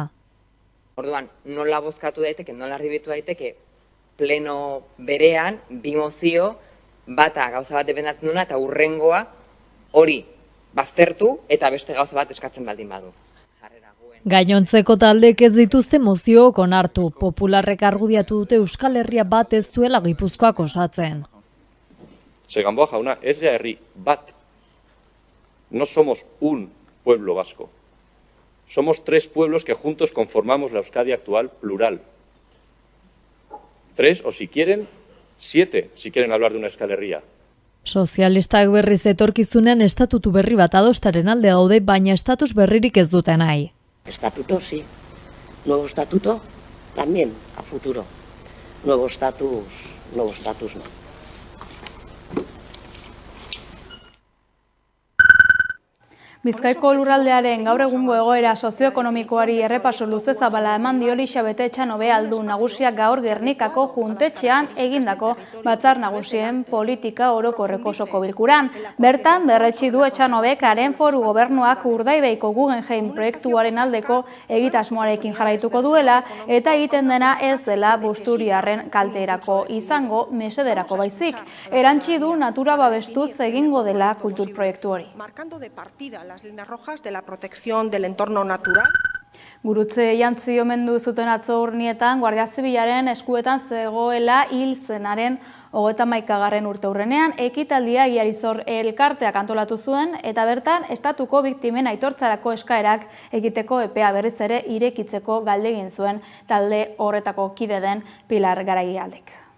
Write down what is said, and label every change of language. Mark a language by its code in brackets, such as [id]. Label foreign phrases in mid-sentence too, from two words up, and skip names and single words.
[eu] Orduan, nola bozkatu daiteke, nola erdibitu daiteke, pleno berean, bi mozio, bata gauza bat defendatzen duena eta hurrengoa hori baztertu eta beste gauza bat eskatzen baldin badu. Gainontzeko taldeek ez dituzte moziook onartu, popularrek argudiatu dute Euskal Herria bat ez duela Gipuzkoak osatzen. Gamboa jauna, ez gara herri bat. [es] No somos un pueblo vasco. Somos 3 pueblos que juntos conformamos la Euskadi actual plural. 3 o si quieren, 7, si quieren hablar de una Euskal Herria. [eu] Sozialistak berriz etorkizunean estatutu berri bat adostaren alde daude, baina estatus berririk ez dute nahi. [es] Estatuto sí, nuevo estatuto también a futuro, nuevo estatus no. [eu] Bizkaiko lurraldearen gaur egungo egoera sozioekonomikoari errepaso luze zabala eman dio Elixabete Etxanobe Aldun nagusiak gaur Gernikako juntetxean egindako Batzar Nagusien politika orokorreko osoko bilkuran. Bertan berretsi du Etxanobek haren foru gobernuak Urdaibaiko Guggenheim proiektuaren aldeko egitasmoarekin jarraituko duela eta egiten dena ez dela busturiarren kalterako izango mesederako baizik. Erantsi du natura babestuz egingo dela kultur proiektu hori. [es] Las líneas rojas de la protección del entorno natural. [eu] Gurutze jantzi omendu zuten atzo Urnietan Guardia Zibilaren eskuetan zegoela hil zenaren 31. urteurrenean ekitaldia Iarizor elkarteak antolatu zuen eta bertan estatuko biktimen aitortzarako eskaerak egiteko epea berriz ere irekitzeko galdegin zuen talde horretako kide den Pilar Garaialdek.